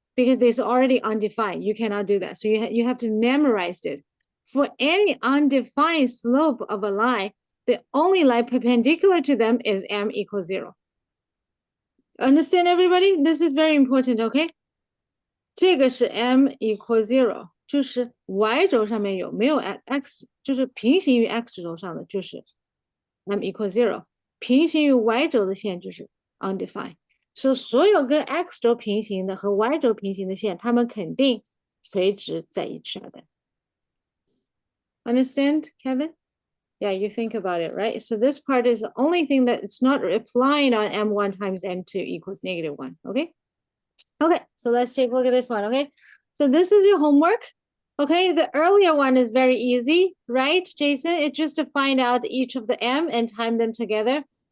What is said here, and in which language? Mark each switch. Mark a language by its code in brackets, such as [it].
[en] Because it's already undefined. You cannot do that. So you have to memorize it. For any undefined slope of a line, the only line perpendicular to them is M equals 0. Understand, everybody? This is very important, okay? [zh] 这个是 M equals 0， 就是 Y 轴上面有没有 X， 就是平行于 X 轴上的就是 M equals 0， 平行于 Y 轴的线就是 undefined。所有跟 X 轴平行的和 Y 轴平行的线，它们肯定垂直在一起的。 [en] Understand, Kevin? Yeah, you think about it, right? So this part is the only thing that it's not applying on M1 times M2 equals -1, okay? Okay, so let's take a look at this one, okay? So this is your homework, okay? The earlier one is very easy, right, Jason? It's just to find out each of the M and time them together.